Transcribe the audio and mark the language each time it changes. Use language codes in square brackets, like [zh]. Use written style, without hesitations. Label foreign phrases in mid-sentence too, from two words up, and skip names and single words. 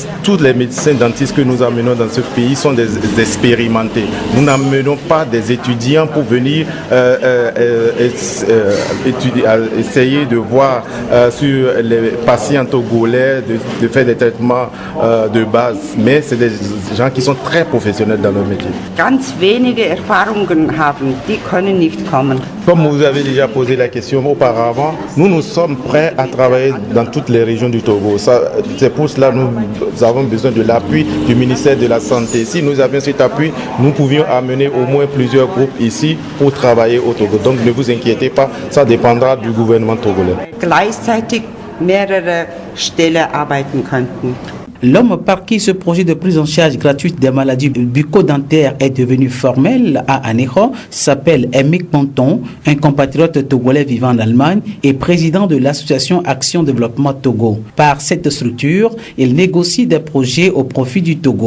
[fr] Tous les médecins dentistes que nous amenons dans ce pays sont des expérimentés. Nous n'amenons pas des étudiants pour venir essayer de voir sur les patients Togolais de faire des traitements de base, mais c'est des gens qui sont très professionnels dans leur métier. [de] Ganz wenige Erfahrungen haben, die können nicht kommen. [fr] Comme vous avez déjà posé la question auparavant, nous sommes prêts à travailler dans toutes les régions du Togo. C'est pour cela que nous avons besoin de l'appui du ministère de la Santé. Si nous avions cet appui, nous pouvions amener au moins plusieurs groupes ici pour travailler au Togo. Donc ne vous inquiétez pas, ça dépendra du gouvernement togolais. [de] Gleichzeitig mehrere Stellen arbeiten könnten. [fr] L'homme par qui ce projet de prise en charge gratuite des maladies bucco-dentaires est devenu formel à Anéro s'appelle Emmick Ponton, un compatriote togolais vivant en Allemagne et président de l'association Action Développement Togo. Par cette structure, il négocie des projets au profit du Togo.